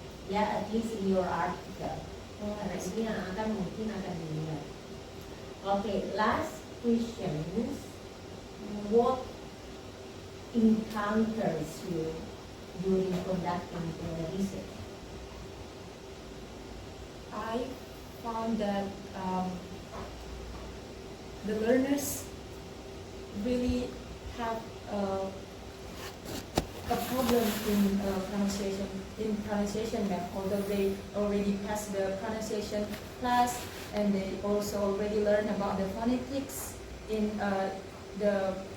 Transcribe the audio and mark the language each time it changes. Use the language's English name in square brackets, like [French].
[English] Yeah, at least in your article. [Indonesian] Karena ini yang mungkin akan dilihat. [English] Okay, last question. What encounters you during conducting the research? I found that the learners really have a problem in pronunciation math, although they already passed the pronunciation class and they also already learned about the phonetics in the